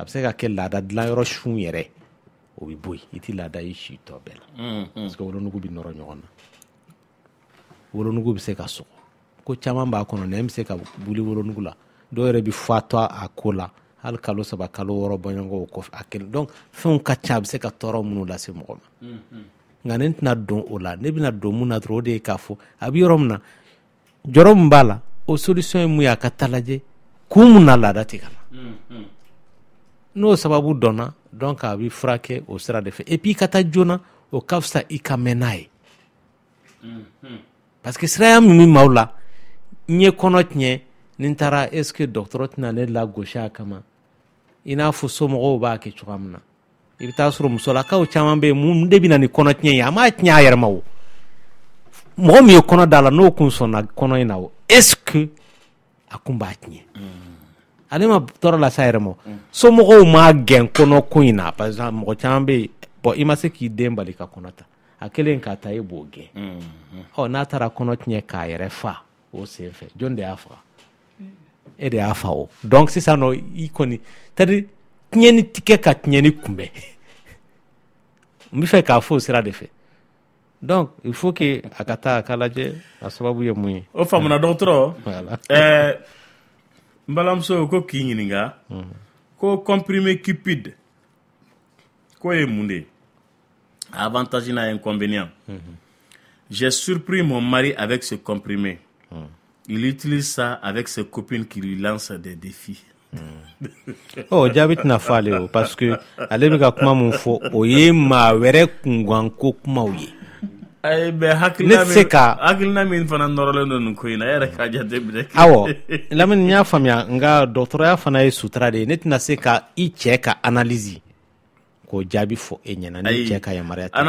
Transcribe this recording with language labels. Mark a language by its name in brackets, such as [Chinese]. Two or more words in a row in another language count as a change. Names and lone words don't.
[Bambara] bɛ se ka kɛ laada dilanyɔrɔ sun yɛrɛ o bɛ bɔ yen i tɛ laada i si tɔ bɛɛ la [French] parce que [Bambara] wolonugu bɛ nɔrɔ ɲɔgɔn na wolonugu bɛ se ka sɔgɔ ko caman b'a kɔnɔ nɛn bɛ se ka buli wolonugu la dɔw yɛrɛ bɛ fatɔ a ko la hali kalo 3 kalo 6 bɔɲɔgɔn o kɔfɛ a kelen donc fɛnw ka ca a bɛ se ka tɔɔrɔ minnu lase mɔgɔ ma nka ne tɛna don o la ne bɛna don mun na dɔrɔn o de ye k'a fɔ a bɛ yɔrɔ min na jɔrɔ min b'a la o solution ye mun ye a ka taa lajɛ kun mun na laada tɛ ka na n'o sababu dɔnna donc a bɛ furakɛ o sira de fɛ [French] et puis [Bambara] i ka taa joona o ka fisa i ka mɛn n'a ye [French] parce que [Bambara] siraya min bɛ maaw la n ye kɔnɔ tiɲɛ ni n taara [French] est ce que [Bambara] dɔgɔtɔrɔ tɛna ne lagosi a kama i n'a fɔ somɔgɔw b'a kɛ cogoya min na i bɛ taa sɔrɔ musolakaw caman bɛ yen mun de bɛ na ni kɔnɔ tiɲɛ ye a m'a tiɲɛ a yɛrɛ ma o mɔgɔ min ye kɔnɔ da la n'o kun sɔnna kɔnɔ in na o [French] est-ce que [Bambara] a kun b'a tiɲɛ ale ma tɔɔrɔ lase a yɛrɛ ma somɔgɔw m'a gɛn kɔnɔ ko in na [French] par exemple [Bambara] mɔgɔ caman bɛ yen bon i ma se k'i den bali ka kɔnɔ ta a kelen k'a ta e b'o gɛn n'a taara kɔnɔ tiɲɛ k'a yɛrɛ fa o sen fɛ jɔn de y'a faga e de y'a fa o donc sisan nɔ i kɔni c'est-à-dire tiɲɛni ti kɛ ka tiɲɛni kunbɛn n bɛ fɛ k'a fɔ o sira de fɛ donc [French] il faut que [Bambara] a ka taa a ka lajɛ a sababu ye mun ye o faamuna dɔgɔtɔrɔ n balimamuso ko k'i ɲininka ko [French] comprimé cupide [Bambara] ko ye mun de ye avantage n'a inconvénient [French] j'ai surpris mon mari avec ce comprimé il utilise ça avec ses copines qui lui lancent des défis [Bambara] jaabi tɛna fɔ ale o [French] parce que [Bambara] ale bɛ ka kuma mun fɔ o ye maa wɛrɛ kunkanko kumaw ye hakilina min fana nɔrɔlen don nin ko in na e yɛrɛ k'a jateminɛ awɔ Lamini n y'a faamuya nka dɔgɔtɔrɔya fana ye sutura de ye ne tɛna se ka i cɛ ka analyse k'o jaabi fɔ e ɲɛna ni cɛ ka yamaruya tɛ